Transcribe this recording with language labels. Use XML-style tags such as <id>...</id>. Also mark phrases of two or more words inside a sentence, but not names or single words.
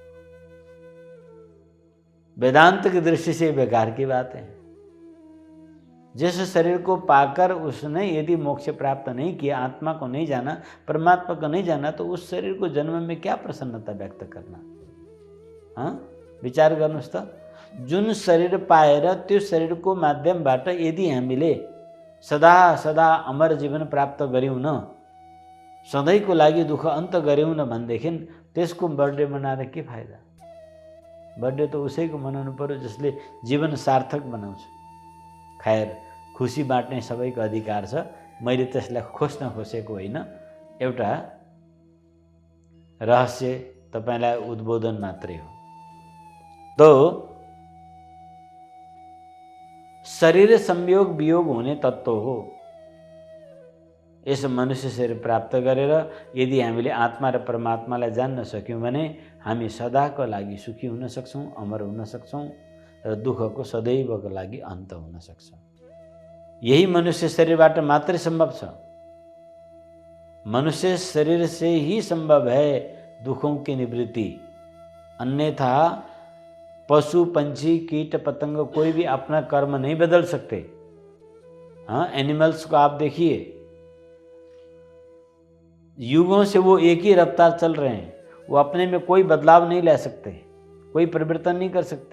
<hi>वेदांत की दृष्टि से बेकार की बात है। जिस शरीर को पाकर उसने यदि मोक्ष प्राप्त नहीं किया, आत्मा को नहीं जाना, परमात्मा को नहीं जाना, तो उस शरीर को जन्म में क्या प्रसन्नता व्यक्त करना? हाँ,</hi> <ne>विचार गर्नुहोस् त। जुन शरीर पाएर त्यो शरीरको माध्यमबाट यदि हामीले सदा सदा अमर जीवन प्राप्त गर्यौँ न, सधैँको लागि दुःख अन्त गर्यौँ न भनेदेखि त्यसको बर्थडे मनाएर के फाइदा? बर्थडे त उसैको मनाउनु पर्यो जसले जीवन सार्थक बनाउँछ। खैर, खुसी बाँड्ने सबैको अधिकार छ। मैले त्यसलाई खोज्न खोजेको होइन, एउटा रहस्य तपाईलाई उद्बोधन मात्रै हो। तो शरीर संयोग वियोग हुने तत्त्व हो। यस मनुष्य शरीर प्राप्त गरेर यदि हामीले आत्मा र परमात्मालाई जान्न सक्यौँ भने हामी सदाको लागि सुखी हुन सक्छौँ, अमर हुन सक्छौँ र दुःखको सदैवको लागि अन्त हुन सक्छ। यही मनुष्य शरीरबाट मात्रै संभव छ।</ne> <hi>मनुष्य शरीर से ही संभव है दुखों की निवृत्ति। अन्यथा पशु पंछी कीट पतंग कोई भी अपना कर्म नहीं बदल सकते। हाँ, एनिमल्स को आप देखिए, युगों से वो एक ही रफ्तार चल रहे हैं, वो अपने में कोई बदलाव नहीं ला सकते, कोई परिवर्तन नहीं कर सकते।</hi>